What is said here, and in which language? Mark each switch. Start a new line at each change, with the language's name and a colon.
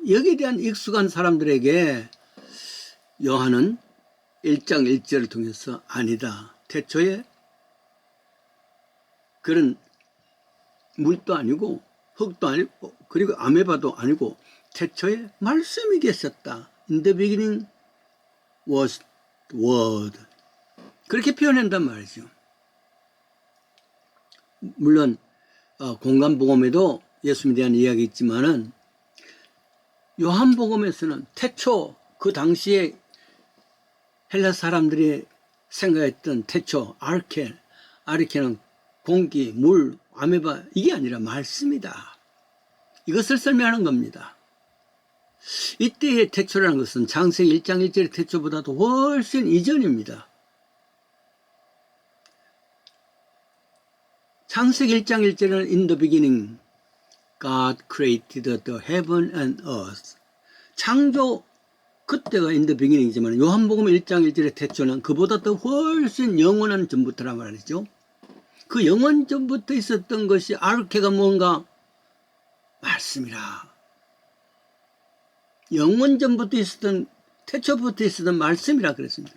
Korean: 여기에 대한 익숙한 사람들에게 요한은 1장 1절을 통해서 아니다. 태초에 그런 물도 아니고 흙도 아니고 그리고 아메바도 아니고 태초에 말씀이 계셨다.
English: In the beginning was word.
Korean: 그렇게 표현한단 말이죠. 물론 공간복음에도 예수님에 대한 이야기 있지만은 요한복음에서는 태초, 그 당시에 헬라 사람들이 생각했던 태초, 아르케는 공기, 물, 아메바, 이게 아니라 말씀이다. 이것을 설명하는 겁니다. 이때의 태초라는 것은 창세기 1장 1절의 태초보다도 훨씬 이전입니다. 창세기 1장 1절은
English: In the beginning, God created the heaven and earth.
Korean: 창조, 그때가
English: in the beginning
Korean: 이지만 요한복음 1장 1절의 태초는 그보다 더 훨씬 영원한 전부터란 말이죠. 그 영원 전부터 있었던 것이 아르케가 뭔가? 말씀이라. 영원 전부터 있었던, 태초부터 있었던 말씀이라 그랬습니다.